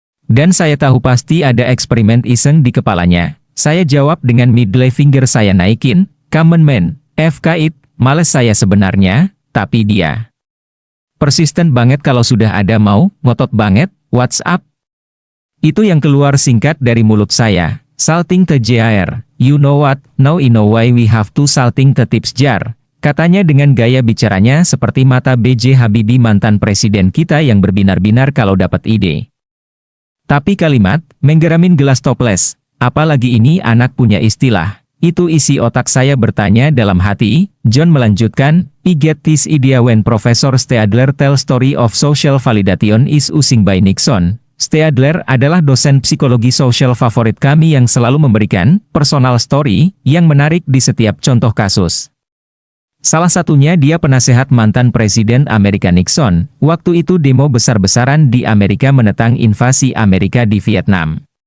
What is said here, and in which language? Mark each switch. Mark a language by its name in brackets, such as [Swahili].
[Indonesian] Dan saya tahu pasti ada eksperimen iseng di kepalanya. Saya jawab dengan [English] middle finger [Indonesian] saya naikin, [English] come on man, FK it, [Indonesian] males saya sebenarnya, tapi dia persisten banget kalau sudah ada mau, ngotot banget, [English] what's up? [Indonesian] Itu yang keluar singkat dari mulut saya. [English] Salting the jar, you know what, now I know why we have to salting the tips jar. [Indonesian] Katanya dengan gaya bicaranya seperti mata B.J. Habibie mantan presiden kita yang berbinar-binar kalau dapat ide. Tapi kalimat, menggeramin gelas toples, apalagi ini anak punya istilah. Itu isi otak saya bertanya dalam hati. [English] John [Indonesian] melanjutkan, [English] I get this idea when Professor Steadler tell story of social validation is using by Nixon. [Indonesian] Steadler adalah dosen psikologi sosial favorit kami yang selalu memberikan [English] personal story [Indonesian] yang menarik di setiap contoh kasus. Salah satunya dia penasehat mantan Presiden Amerika Nixon. Waktu itu demo besar-besaran di Amerika menentang invasi Amerika di Vietnam.